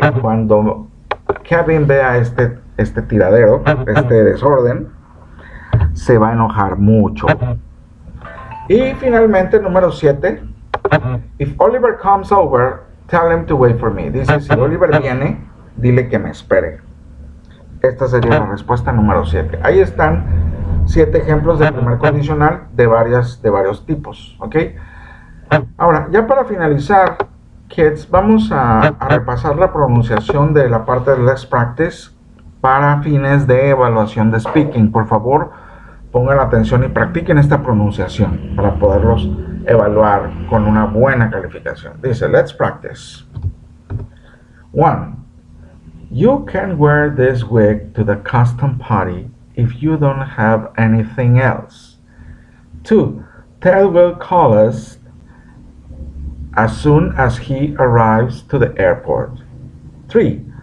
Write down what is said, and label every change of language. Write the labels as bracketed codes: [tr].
[es] Cuando Kevin vea este tiradero, este desorden, se va a enojar mucho. Y finalmente, número 7. [en] If Oliver comes over, tell him to wait for me. [es] Dice, si Oliver viene, dile que me espere. Esta sería la respuesta número 7. Ahí están 7 ejemplos de primer condicional de varios tipos. ¿Ok? Ahora, ya para finalizar, kids, vamos a repasar la pronunciación de la parte de Let's Practice para fines de evaluación de speaking. Por favor, pongan atención y practiquen esta pronunciación para poderlos evaluar con una buena calificación. Dice, [en] let's practice. 1. You can wear this wig to the costume party if you don't have anything else. 2. Ted will call us as soon as he arrives to the airport. 3.